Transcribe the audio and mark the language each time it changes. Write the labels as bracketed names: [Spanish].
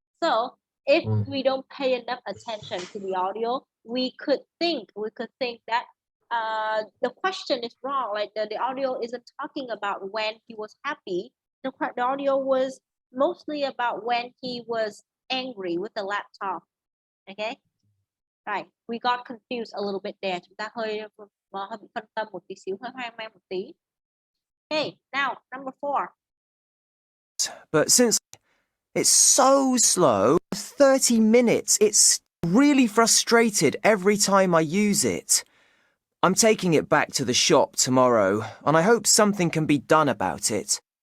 [English] So if we don't pay enough attention to the audio, we could think that the question is wrong. Like the audio isn't talking about when he was happy. The audio was mostly about when he was angry with the laptop. Okay. Right. We got confused a little bit there. [Vietnamese] Chúng ta hơi bị phân tâm một tí xíu, hơi hoang mang một tí. [English] Okay. Now number 4. But since it's so slow, 30 minutes, it's really frustrated every time I use it. I'm taking it back to the shop tomorrow, and I hope something can be done about it.